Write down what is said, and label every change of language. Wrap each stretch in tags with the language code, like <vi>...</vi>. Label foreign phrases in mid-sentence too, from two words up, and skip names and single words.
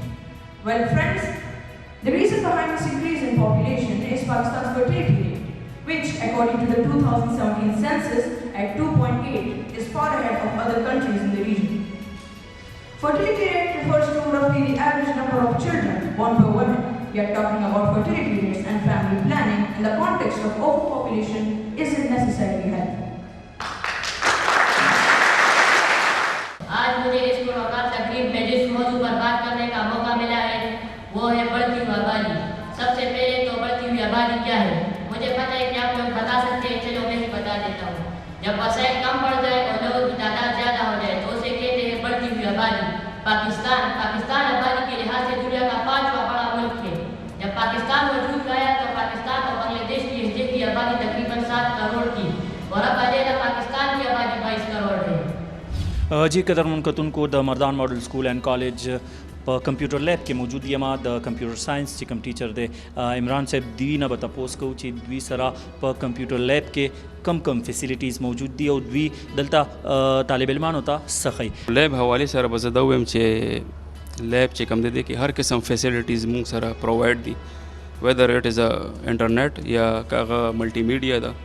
<en>Well, friends, the reason behind this increase in population is Pakistan's fertility rate, which, according to the 2017 census, at 2.8, is far ahead of other countries in the region. Fertility rate refers to roughly the average number of children born per woman. Yet talking about fertility rates and family planning in the context of overpopulation isn't necessarily helpful.</en> <ur>آج مجھے اس ملاقات تقریب میں جس موضوع پر بات کرنے کا موقع ملا ہے وہ ہے بڑھتی ہوئی آبادی. سب سے پہلے تو بڑھتی ہوئی آبادی کیا ہے مجھے پتا ہے کہ آپ لوگ بتا سکتے ہیں، چلو میں ہی بتا دیتا ہوں. جب وسائل کم بڑھ جائے اور لوگوں کی تعداد زیادہ ہو جائے تو اسے کہتے ہیں بڑھتی ہوئی آبادی. پاکستان آبادی کے لحاظ سے دنیا کا 5واں بڑا ملک ہے. جب پاکستان وجود میں آیا تو پاکستان اور بنگلہ دیش کی حصے کی آبادی تقریباً 7 کروڑ تھی اور اب اکیلا پاکستان کی آبادی 22 کروڑ ہے.</ur> <ps>جی قدرمنو کتونکو د مردان ماډل سکول اینڈ کالج په</ps> <en>computer lab</en> <ps>کې موجود یم. د</ps> <en>computer science</en> <ps>چې کوم ټیچر دی عمران صاحب دوی نه به تپوس کوو چې دوی سره په</ps> <en>computer lab</en> <ps>کې کم فیسیلیټیز موجود دي او دوی دلته طالب علمانو ته څه ښیي. لیب حوالې سره به زه دا ووایم چې لیب چې کوم دی کې هر قسم فیسیلیټیز مونږ سره پرووایډ دي</ps> <en>whether it is internet</en> <ps>یا هغه</ps> <en>multimedia</en> <ps>ده.</ps>